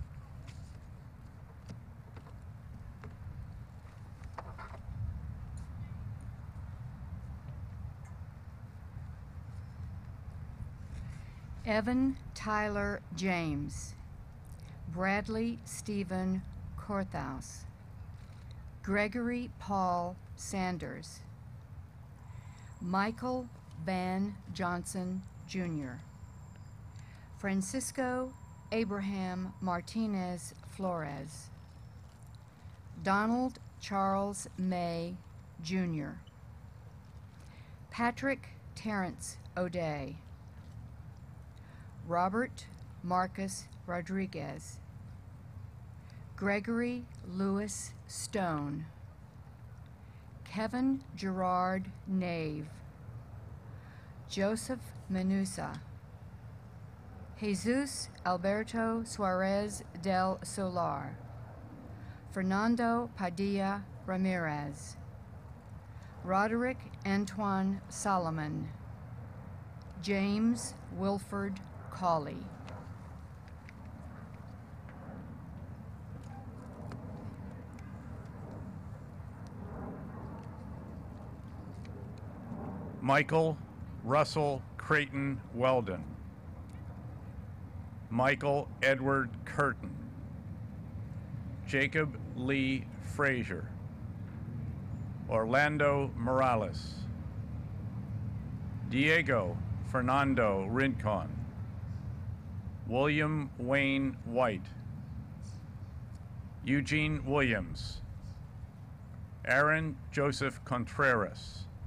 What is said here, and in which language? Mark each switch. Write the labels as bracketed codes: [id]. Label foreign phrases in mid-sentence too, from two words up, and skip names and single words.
[en] Evan Tyler James, Bradley Stephen Korthaus, Gregory Paul Sanders, Michael Van Johnson, Jr., Francisco Abraham Martinez Flores, Donald Charles May, Jr., Patrick Terrence O'Day, Robert Marcus Rodriguez, Gregory Lewis Stone, Kevin Gerard Nave, Joseph Menusa, Jesus Alberto Suarez del Solar, Fernando Padilla Ramirez, Roderick Antoine Solomon, James Wilford Cawley. Michael Russell Creighton Weldon, Michael Edward Curtin, Jacob Lee Frazier, Orlando Morales, Diego Fernando Rincon, William Wayne White, Eugene Williams, Aaron Joseph Contreras,